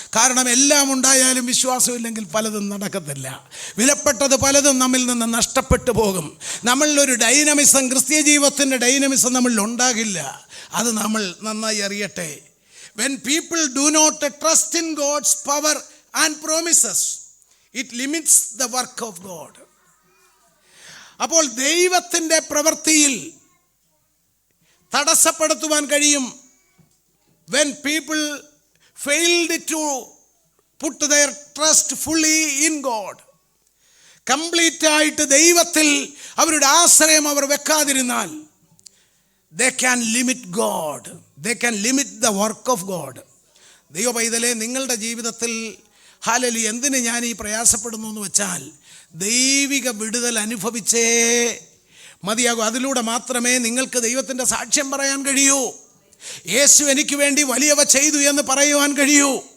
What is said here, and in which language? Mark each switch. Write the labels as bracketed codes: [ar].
[ml] കാരണം എല്ലാം ഉണ്ടായാലും വിശ്വാസമില്ലെങ്കിൽ പലതും നടക്കത്തില്ല. വിലപ്പെട്ടത് പലതും നമ്മിൽ നിന്ന് നഷ്ടപ്പെട്ടു പോകും. നമ്മളിലൊരു ഡൈനമിസം, ക്രിസ്തീയ ജീവിതത്തിൻ്റെ ഡൈനമിസം നമ്മളിൽ ഉണ്ടാകില്ല. അത് നമ്മൾ നന്നായി അറിയട്ടെ. [en] When people do not trust in God's power and promises, it limits the work of God. [ml] അപ്പോൾ ദൈവത്തിൻ്റെ പ്രവൃത്തിയിൽ തടസ്സപ്പെടുത്തുവാൻ കഴിയും. [en] When people failed to put their trust fully in God, [ml] complete ആയിട്ട് ദൈവത്തിൽ അവരുടെ ആശ്രയം അവർ വെക്കാതിരുന്നാൽ, [en] they can limit God, they can limit the work of God. [ml] ദൈവ പൈതലേ, നിങ്ങളുടെ ജീവിതത്തിൽ ഹല്ലേലൂയ എന്തിന് ഞാൻ ഈ പ്രയാസപ്പെടുന്നു എന്ന് വെച്ചാൽ, ദൈവിക വിടുതൽ അനുഭവിച്ചേ മതിയാകൂ. അതിലൂടെ മാത്രമേ നിങ്ങൾക്ക് ദൈവത്തിൻ്റെ സാക്ഷ്യം പറയാൻ കഴിയൂ. യേശു എനിക്ക് വേണ്ടി വലിയവ ചെയ്തു എന്ന് പറയുവാൻ കഴിയൂ.